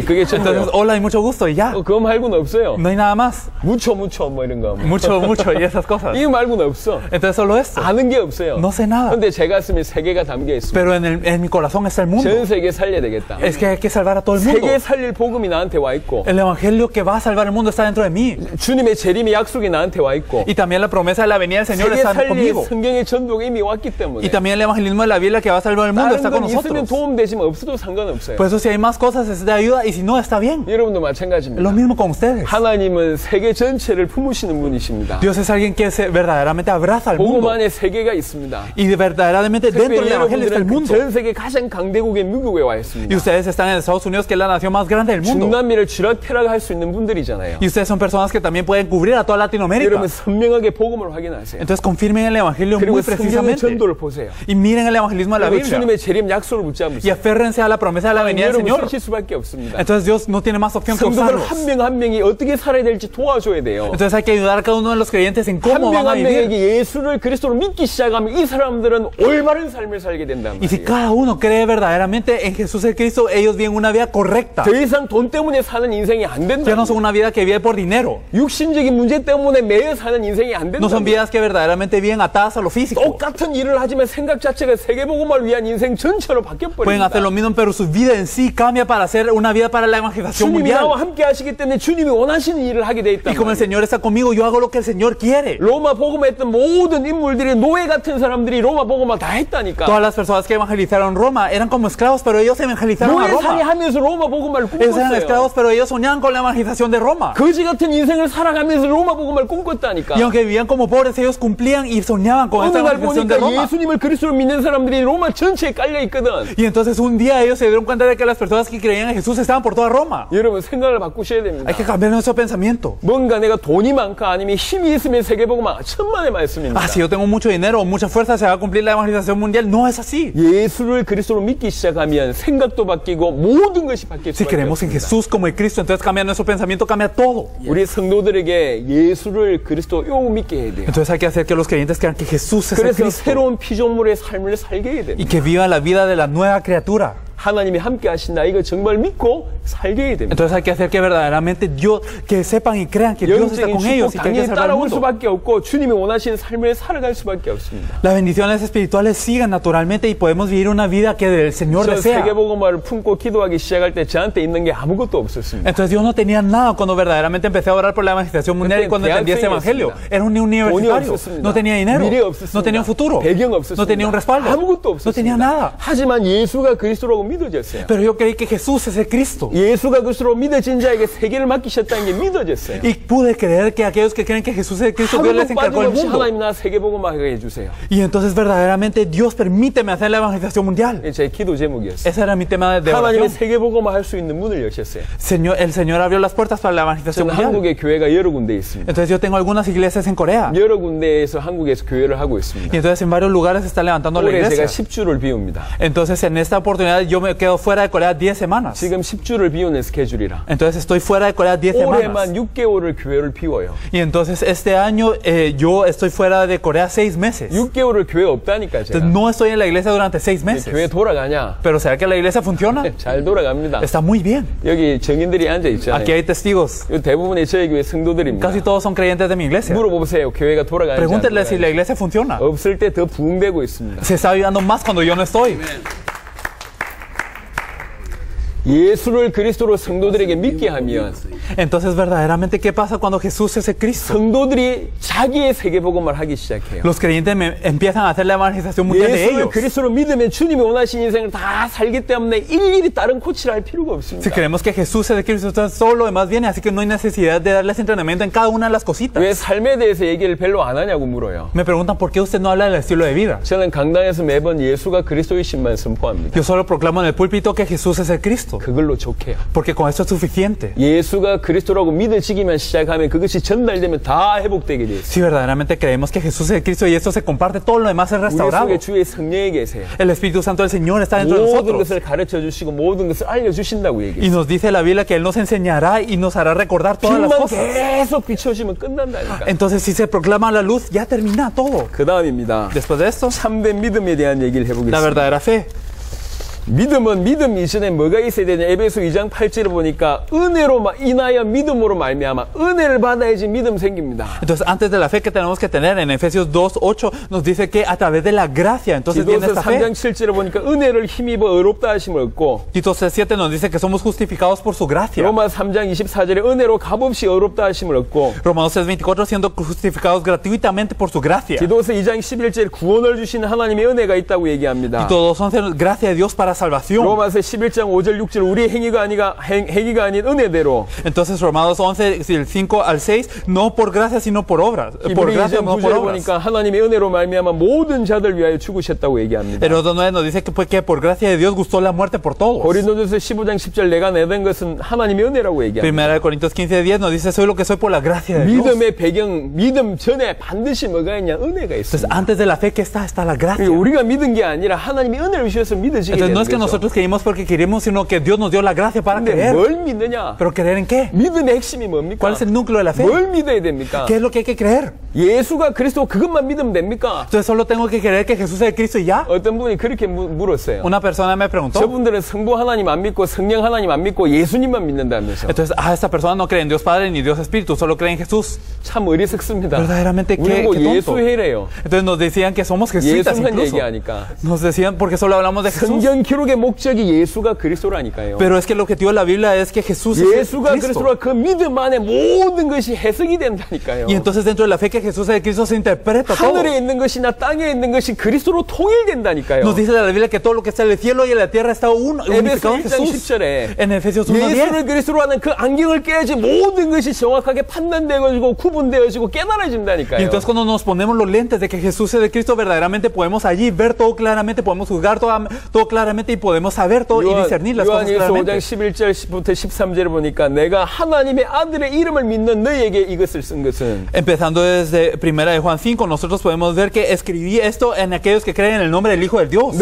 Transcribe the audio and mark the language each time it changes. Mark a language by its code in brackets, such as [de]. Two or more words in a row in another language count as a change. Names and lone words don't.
[es] Entonces, [ko] 전부예요. [es] hola y mucho gusto y ya. [ko] 그거 말고는 없어요. [es] No hay nada más. [ko] 무초 뭐 이런 거. [es] Mucho y esas cosas. [ko] 이거 말고는 없어. [es] Entonces solo esto. [ko] 아는 게 없어요. [es] No sé nada. [ko] 근데 제 가슴에 세계가 담겨 있습니다. [es] Pero en mi corazón está el mundo. [ko] 전 세계 살려야 되겠다. [es] Es que hay que salvar a todo el mundo. [ko] 세계 살릴 복음이 나한테 와 있고 [es] El evangelio que va a salvar el mundo está dentro de mí. [ko] 주님의 재림의 약속이 나한테 와 있고 [es] Y también la promesa de la venida del Señor [ko] 세계 [es] está [ko] 살릴 [es] conmigo. [ko] 성경의 전도가 이미 왔기 때문에 [es] Y también el evangelismo de la Biblia que va a salvar el mundo está [ko] 다른 [es] con [ko] 건 있으면 [es] nosotros. [ko] 도움되지만 없어도 상관없어요. [es] Por eso si hay más cosas es de ayuda y si no está bien. [ko] 여러분도 [es] Es lo [ko] 마찬가지입니다. [es] mismo con ustedes. [ko] 하나님은 세계 전체를 품으시는 분이십니다. [es] Dios es alguien que verdaderamente abraza al [ko] 복음 [es] mundo. [ko] 안에 세계가 있습니다. [es] Y verdaderamente dentro del evangelio está el [ko] 여러분들은 [es] mundo. [ko] 전 세계 가장 강대국의 미국에 와 [es] Y [ko] 있습니다. [es] ustedes están en Estados Unidos, que es la nación más grande del mundo. [ko] 중남미를 쥐락펴락할 수 있는 분들이잖아요. [es] Y ustedes son personas que también pueden cubrir a toda Latinoamérica. [ko] 여러분 선명하게 복음을 확인하세요. [es] Entonces confirmen el Evangelio [ko] 그리고 [es] muy [ko] 성경의 [es] precisamente. [ko] 전도를 보세요. [es] Y miren el evangelismo de la [ko] 그리고 [es] Biblia. [ko] 주님의 재림 약속을 [es] Y [ko] 붙잡으세요. [es] aférrense a la promesa de la venida del [ko] 여러분 [es] Señor. [ko] 쓰실 수밖에 없습니다. [es] Entonces Dios no tiene más opción que [ko] 성도들 [es] usarlos. [ko] 한 명 한 명이 어떻게 살아야 될지 도와줘야 돼요. [es] Entonces hay que ayudar a cada uno de los creyentes en [ko] 한 [es] cómo [ko] 명 [es] van a [ko] 한 [es] vivir. [ko] 명에게 예수를 그리스도로 믿기 시작하면 이 사람들은 올바른 삶을 살게 된단 [es] Y si [ko] 말이에요. [es] cada uno cree verdaderamente en Jesús el Cristo, ellos viven una vida correcta. [ko] 더 이상 돈 때문에 사는 인생이 안 된다. [es] Ya no son una vida que vive por dinero. [ko] 육신적인 문제 때문에 매여 사는 인생이 안 된다. [es] No son vidas que verdaderamente viven atadas a lo físico. [ko] 똑같은 일을 하지만 생각 자체가 세계복음을 위한 인생 전체로 [es] Pueden [ko] 바뀌어버립니다. [es] hacer lo mismo, pero su vida en sí cambia para hacer una vida para la evangelización [ko] 주님이 나와 [es] mundial. [ko] 함께 하시기 때문에 주님이 원하시는 일을 하게 돼 있다. [es] Y como el Señor está conmigo, yo hago lo que el Señor quiere. [ko] 로마 복음했던 모든 인물들이 노예 같은 사람들이 로마 복음을 다 했다니까. [es] Todas las personas que evangelizaron Roma eran como esclavos, pero ellos evangelizaron a [ko] 노예살이 [es] Roma. [ko] 하면서 로마 복음을 [es] Ellos eran [ko] 꿈꿨어요. [es] esclavos, pero ellos soñaban con la evangelización de Roma. [ko] 거지 같은 인생을 살아가면서 로마 복음을 꿈꿨다니까. [es] Y aunque vivían como pobres, ellos cumplían y soñaban con [ko] 어느 [es] esta [ko] 날 [es] evangelización de [ko] 보니까 [es] Roma. [ko] 예수님을 그리스도로 믿는 사람들이 로마 전체에 깔려 있거든. [es] Y entonces un día ellos se dieron cuenta de que las personas que creían en Jesús estaban por toda Roma. [ko] 여러분 생각을 바꾸셔야 됩니다. [es] Hay que cambiar nuestro pensamiento. [ko] 뭔가 내가 돈이 많까 아니면 힘이 있으면 세계복음은 천만의 말씀입니다. [es] Ah, si yo tengo mucho dinero o mucha fuerza, se va a cumplir la evangelización mundial. No es así. [ko] 예수를 그리스도로 믿기 시작하면 생각도 바뀌고 모든 것이 바뀔 [es] Si [ko] 수밖에 [es] creemos en [ko] 없습니다. [es] Jesús como en Cristo, entonces cambia nuestro pensamiento, cambia todo. [ko] 우리 성도들에게 예수를 그리스도 요 믿게 해야 돼요. [es] Entonces hay que hacer que los creyentes crean que Jesús es el [ko] 그래서 [es] Cristo [ko] 새로운 피조물의 삶을 살게 해야 [es] y [ko] 됩니다. [es] que viva la vida de la nueva criatura. [ko] 하나님이 함께 하신다 이거 정말 믿고 살게 해야 됩니다. [es] Entonces hay que hacer que verdaderamente Dios, que sepan y crean que Dios está [ko] 영적인 [es] con ellos [ko] 축복 [es] y que hay que [ko] 당연히 [es] salvar el [ko] 따라올 [es] mundo. [ko] 수밖에 없고 주님이 원하시는 삶을 살아갈 수밖에 없습니다. [es] Las bendiciones espirituales siguen naturalmente y podemos vivir una vida que el Señor [ko] 저 [es] desea. [ko] 세계복음화를 품고 기도하기 시작할 때 저한테 있는 게 아무것도 없었습니다. [es] Entonces Dios no tenía nada cuando verdaderamente empecé a orar por la evangelización mundial y cuando entendí este evangelio. Era un universitario, no tenía dinero, no tenía un futuro, [ko] 배경 없었습니다. [es] no tenía un respaldo, [ko] 아무것도 없었습니다. [es] no tenía nada. [ko] 하지만 예수가 그리스도라고 믿어졌어요. [es] Pero yo creí que Jesús es el Cristo. [ko] 예수가 그리스도로 믿어진 자에게 세계를 맡기셨다는 게 믿어졌어요. [es] Y pude creer que aquellos que creen que Jesús es el Cristo, Dios les [ko] 하루도 [es] encargó el [ko] 빠짐없이 [es] mundo. [ko] 하나님 나 세계복음화하게 해주세요. [es] Y entonces verdaderamente Dios permíteme hacer la evangelización mundial. [ko] 이게 제 기도 제목이었어요. [es] Ese era mi tema de [ko] 하나님의 [es] oración. [ko] 세계복음화할 수 있는 문을 여셨어요. [es] El Señor abrió las puertas para la evangelización [ko] 저는 [es] mundial. [ko] 한국에 교회가 여러 군데 있습니다. [es] Entonces yo tengo algunas iglesias en Corea. [ko] 여러 군데에서 한국에서 교회를 하고 있습니다. [es] Y entonces en varios lugares se está levantando la [ko] 올해 제가 [es] iglesia. [ko] 10주를 비웁니다. [es] Entonces en esta oportunidad yo me quedo fuera de Corea 10 semanas. [ko] 지금 10주를 비우는 스케줄이라. [es] Entonces estoy fuera de Corea 10 semanas. [ko] 올해만 6개월을 교회를 비워요. [es] Y entonces este año yo estoy fuera de Corea 6 meses. [ko] 6개월을 교회 없다니까 [es] Entonces [ko] 제가. [es] no estoy en la iglesia durante 6 [ko] 교회 [es] meses. [ko] 돌아가냐? [es] Pero ¿será que la iglesia funciona? [ko] 잘 돌아갑니다. [es] Está muy bien. [ko] 여기 정인들이 앉아 [es] Aquí [ko] 있잖아요. [es] hay testigos. [ko] 대부분의 저희 교회 성도들입니다. [es] Casi todos son creyentes de mi iglesia. [ko] 물어보세요. 교회가 돌아가는지 안 [es] Pregúntenle si la [ko] 돌아가는지. [es] iglesia funciona. [ko] 없을 때 더 부흥되고 있습니다. [es] Se está ayudando más cuando yo no estoy. [ko] 예수를 그리스도로 성도들에게 믿게 하면 [es] Entonces, verdaderamente, ¿qué pasa cuando Jesús es el Cristo? [ko] 성도들이 자기의 세계복음을 하기 시작해요. [es] Los creyentes empiezan a hacer la evangelización mundial de [ko] 예수를 [es] ellos. [ko] 그리스도로 믿으면 주님이 원하신 인생을 다 살기 때문에 일일이 다른 코치를 할 필요가 [es] Si [ko] 없습니다. [es] creemos que Jesús es el Cristo, entonces todo lo demás viene, así que no hay necesidad de darles entrenamiento en cada una de las cositas. [ko] 왜 삶에 대해서 얘기를 별로 안 하냐고 물어요. [es] Me preguntan por qué usted no habla del estilo de vida. [ko] 저는 강단에서 매번 예수가 그리스도이신만 선포합니다. [es] Yo solo proclamo en el púlpito que Jesús es el Cristo, [ko] 그걸로 좋게요. [es] porque con eso es suficiente. [ko] 예수가 그리스도라고 믿어지기만 시작하면 그것이 전달되면 다 회복되게 돼 있어요. [es] Si verdaderamente creemos que Jesús es el Cristo y esto se comparte, todo lo demás es [ko] 우리 [es] restaurado. [ko] 속에 주의 성령이 계세요. [es] El Espíritu Santo del Señor está dentro de [ko] 모든 [es] nosotros. [ko] 것을 가르쳐 주시고 모든 것을 알려주신다고 [es] Y [ko] 얘기해요. [es] nos dice la Biblia que Él nos enseñará y nos hará recordar todas las [ko] 빛만 [es] cosas. [ko] 계속 비춰주면 끝난다니까. [es] Entonces, si se proclama la luz, ya termina todo. [ko] 그 다음입니다. [es] Después de esto, [ko] 참된 믿음에 대한 얘기를 [es] la [ko] 해보겠습니다. [es] verdadera fe. [ko] 믿음은 믿음 이전에 뭐가 있어야 되냐. 에베소 2장 8절을 보니까 은혜로 인하여 믿음으로 말미암아 은혜를 받아야지 믿음 생깁니다. [es] Entonces, antes de la fe que tenemos que tener, en Efesios 2:8 nos dice que a través de la gracia, entonces viene [ko] 디도서 [es] esta fe. [ko] 3장 7절을 보니까 은혜를 힘입어 의롭다 하심을 얻고 [es] Tito 3:7 nos dice que somos justificados por su gracia. [ko] 로마 3장 24절에 은혜로 값없이 의롭다 하심을 얻고 [es] Romanos 3:24 siendo justificados gratuitamente por su gracia. [ko] 디도서 2장 11절에 구원을 주시는 하나님의 은혜가 있다고 얘기합니다. [es] Tito 2:11 gracia de Dios para salvación. [ko] 로마서 11장 5절 6절 우리의 행위가 아닌 은혜대로. [es] Entonces Romanos 11, del 5 al 6, no por gracia sino por obras. Por [ko] 히브리 [es] gracia [ko] 2장 [es] no por [ko] 9절 [es] obras. [ko] 보니까 하나님의 은혜로 말미암아 모든 자들 위하여 죽으셨다고 얘기합니다. [es] Heródoto 9 nos dice que por gracia de Dios gustó la muerte por todos. [ko] 고린도전서 15장 10절 내가 내된 것은 하나님의 은혜라고 얘기합니다. [es] Primera de Corintios 15:10 nos dice soy lo que soy por la gracia de Dios. [ko] 믿음의 배경, 믿음 전에 반드시 뭐가 있냐? 은혜가 [es] Entonces [ko] 있습니다. [es] antes de la fe que está la gracia. [ko] 우리가 믿은 게 아니라 하나님이 은혜를 주셔서 믿어지게 [es] Entonces [ko] 되는 [es] no es que [ko] 거죠. [es] nosotros creímos porque queríamos, sino que Dios nos dio la gracia para [ko] 근데 [es] creer. [ko] 뭘 믿느냐? [es] Pero creer en qué? [ko] 믿음의 핵심이 뭡니까? [es] ¿Cuál es el núcleo de la fe? [ko] 뭘 믿어야 됩니까? [es] ¿Qué es lo que hay que creer? [ko] 예수가 그리스도 그것만 믿으면 됩니까? [es] Entonces solo tengo que creer que Jesús es el Cristo y ya. [ko] 어떤 분이 그렇게 물었어요. [es] Una persona me preguntó. [ko] 저분들은 성부 하나님 안 믿고 성령 하나님 안 믿고 예수님만 믿는다면서. [es] Entonces, esta persona no cree en Dios Padre ni Dios Espíritu, solo cree en Jesús. [ko] 참 어리석습니다. [es] Verdaderamente [ko] 우리 [es] qué [ko] 뭐 [es] tonto. [ko] 예수회래요. [es] Entonces nos decían que somos jesuitas [ko] 예수만 [es] incluso. [ko] 얘기하니까. [es] Nos decían porque solo hablamos de Jesús. [ko] 성경 기록의 목적이 예수가 그리스도라니까요. [es] Pero es que el objetivo de la Biblia es que Jesús es [ko] 예수가 [es] el Cristo. [ko] 그리스도라 그 믿음 안에 모든 것이 해석이 된다니까요. [es] Y entonces dentro de la fe que Jesús es el Cristo se interpreta todo. [ko] 하늘에 있는 것이나 땅에 있는 것이 그리스도로 통일된다니까요. [es] Nos dice la Biblia que todo lo que está en el cielo y en la tierra está [ko] 에베소 [es] unificado en [ko] 1장 [es] Jesús. [ko] 10절에 [es] En Efesios 1:10. [ko] 예수를 그리스도로 하는 그 안경을 깨야지 모든 것이 정확하게 판단되어지고 구분되어지고 [es] Y [ko] 깨달아진다니까요. [es] entonces cuando nos ponemos los lentes de que Jesús es el Cristo, verdaderamente podemos allí ver todo claramente, podemos juzgar todo claramente y podemos saber todo y discernir las cosas [ko] 요한일서 5장 [es] claramente. [ko] 11절부터 13절에 보니까 내가 하나님의 아들의 이름을 믿는 너에게 이것을 쓴 것은 [es] Empezando desde primera de Juan 5, nosotros podemos ver que escribí esto en aquellos que creen en el nombre del Hijo del Dios.